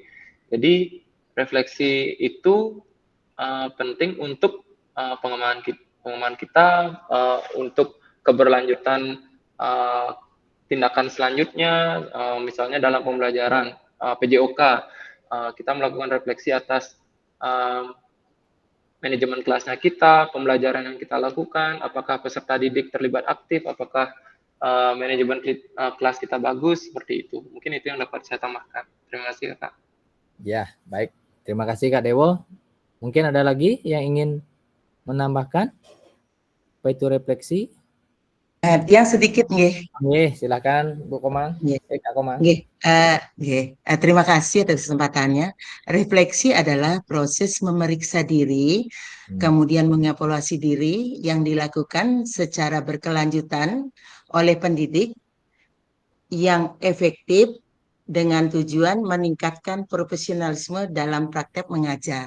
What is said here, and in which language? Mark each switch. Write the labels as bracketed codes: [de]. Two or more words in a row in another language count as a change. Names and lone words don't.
[id] Jadi refleksi itu penting untuk pengembangan kita untuk keberlanjutan tindakan selanjutnya, misalnya dalam pembelajaran PJOK, kita melakukan refleksi atas manajemen kelasnya kita, pembelajaran yang kita lakukan, apakah peserta didik terlibat aktif, apakah manajemen kelas kita bagus, seperti itu. Mungkin itu yang dapat saya tambahkan. Terima kasih Kak. Ya, baik. Terima kasih Kak Dewo. Mungkin ada lagi yang ingin menambahkan apa itu refleksi? Yang sedikit nggih. Nggih, silakan Bu Komang. Kak Komang. Nggih. Terima kasih atas kesempatannya. Refleksi adalah proses memeriksa diri, kemudian mengevaluasi diri yang dilakukan secara berkelanjutan oleh pendidik yang efektif dengan tujuan meningkatkan profesionalisme dalam praktek mengajar.